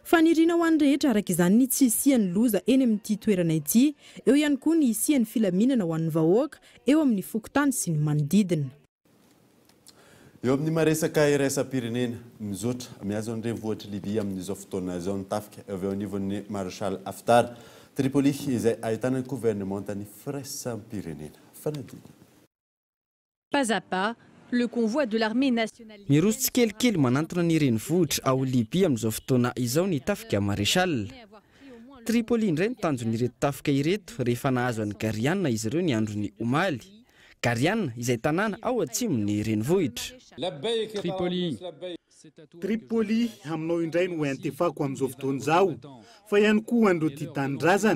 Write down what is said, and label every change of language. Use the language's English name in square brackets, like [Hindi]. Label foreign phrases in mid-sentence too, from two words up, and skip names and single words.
[Malagasy] Faniriana ho an'ny rehetra araka izany ny tsy hisian'ny loza eny amin'ity toerana ity, eo ihany koa ny hisian'ny filaminana ho an'ny vahoaka eo amin'ny fokotany sy ny manodidina. Eo amin'ny maresaka iraisam-pirenena mizotra miazo ny renivohitra Libia amin'izao fotoana izao nitafika avy eo anivon'ny Marshal Haftar Tripoli izay ahitana ny gouvernementany firaisam-pirenena. Fanadina. [French] Pas à pas, le convoi de l'armée nationale. [Malagasy] Miroso tsikelikely manantona ny renivohitra ao Libia amin'izao fotoana izao nitafika Marshal. Tripoli indray nitanjon'ireto tafika ireto rehefa nahazo an'ny Gariana izy ireo ny andron'ny omaly. Gariana izay tanàna ao atsimon'ny renivohitra. Tripoli aminao indray no antefako amin'izao fotoana izao, fa ihany koa andro ity tanindrazana.